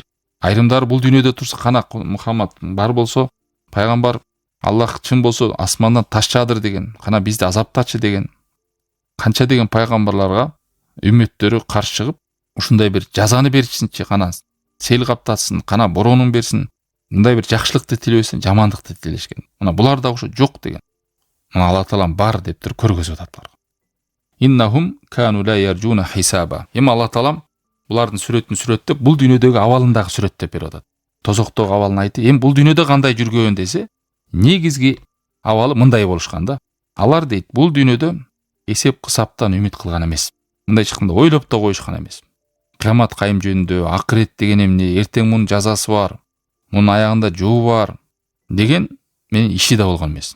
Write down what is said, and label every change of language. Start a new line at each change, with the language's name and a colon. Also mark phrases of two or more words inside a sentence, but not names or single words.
Kyrgyz: Айрымдар бул дүйнөдө турса, кана Мухаммад бар болсо, пайгамбар Аллах чын болсо асмандан таш жаадыр деген, кана бизди азаптачы деген, канча деген пайгамбарларга үммөттөрү каршы чыгып, ушундай бир жазаны берсинчи, кана сел каптатсын, кана боронун берсин, мындай бир жакшылыкты тилебесин, жамандыкты тилешкен. Мына булар да ошо жок деген. Мына Алла таалам бар деп туруп көргөзүп атат буларга.
Arabic: إنهم كانوا لا يرجون حسابا.
Kyrgyz: Эми Алла таалам булардын сүрөтүн сүрөттөп, бул дүйнөдөгү абалындагы сүрөттөп берип атат. Тозоктогу абалын айтып, эми бул дүйнөдө кандай жүргөн десе, негизги абалы мындай болушкан да. Алар дейт, бул дүйнөдө эсеп кысаптан үмүт кылган эмес. Мындай чыкканда ойлоп да коюшкан эмес. Кыямат кайым жөнүндө, акырет деген эмне, эртең мунун жазасы бар, мунун аягында жоо бар деген менин иши да болгон эмес.